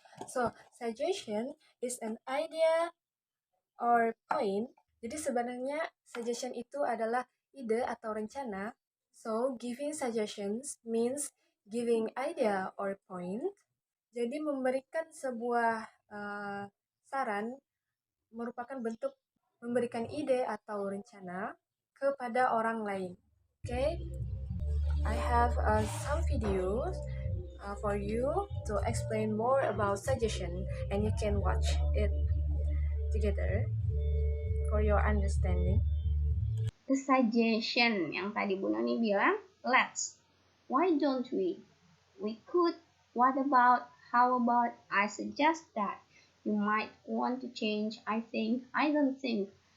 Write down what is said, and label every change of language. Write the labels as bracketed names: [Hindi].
[English] So, suggestion is an idea or point. [Indonesian] Jadi sebenarnya suggestion itu adalah ide atau rencana. [English] So, giving suggestions means giving idea or point. [Indonesian] Jadi memberikan sebuah saran merupakan bentuk memberikan ide atau rencana kepada orang lain. [English] Okay, I have some videos for you to explain more about suggestion, and you can watch it together for your understanding. The suggestion [Indonesian] yang tadi Bu Noni bilang, [English] let's, why don't we could, what about, how about, I suggest that, you might want to change, I think, I don't think.